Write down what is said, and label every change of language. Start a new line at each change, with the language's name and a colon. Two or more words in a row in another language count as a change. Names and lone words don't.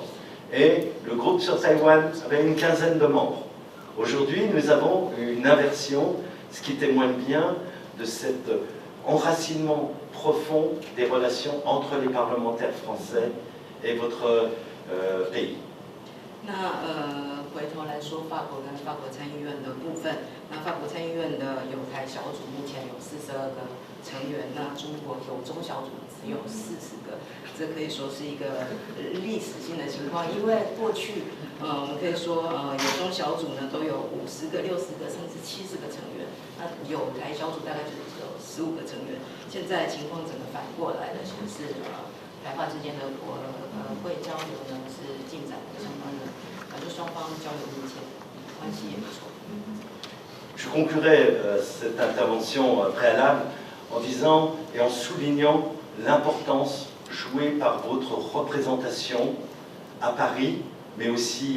French: Et le groupe sur Taïwan avait une quinzaine de membres. Aujourd'hui, nous avons une inversion, ce qui témoigne bien de cet enracinement profond des relations entre les parlementaires français et votre pays.
Chinese: 回头来说，法国跟法国参议院的部分，那法国参议院的友台小组目前有42个成员，那中国友中小组只有40个，这可以说是一个历史性的情况。因为过去，我们可以说，友中小组呢都有50个、60个，甚至70个成员，那友台小组大概就只有15个成员。现在情况整个反过来了，显示台法之间的会交流呢是进展的相当的。
French: Je conclurai cette intervention préalable en disant et en soulignant l'importance jouée par votre représentation à Paris, mais aussi